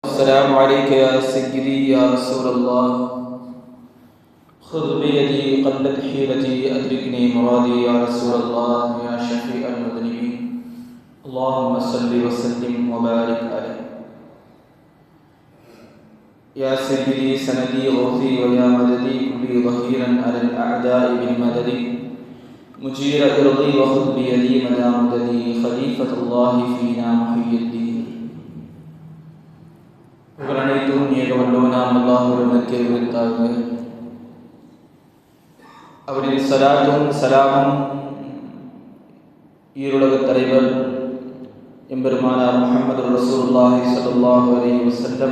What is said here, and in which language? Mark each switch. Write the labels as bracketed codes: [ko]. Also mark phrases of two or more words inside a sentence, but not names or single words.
[ar] والسلام عليك يا سيدي يا رسول الله خذ بيدي قلت حيلتي أدركني مرادي يا رسول الله يا شفيع المذنبين اللهم صل وسلم وبارك عليه يا سيدي سندي غوثي ويا مددي كلي ظهيرا على الأعداء بالمدد مجير إرضي وخذ بيدي مدى مددي خليفة الله فينا محي الدين [ta] புகழனைத்தும் ஏகவல்லோனாம் அல்லாஹ் ஒருவனுக்கே உரித்தாக. அவரின் சலாத்தும் சலாமும் ஈருலகத் தலைவர் எம்பெருமானார் முஹம்மது [ar] رسول الله صلى الله عليه وسلم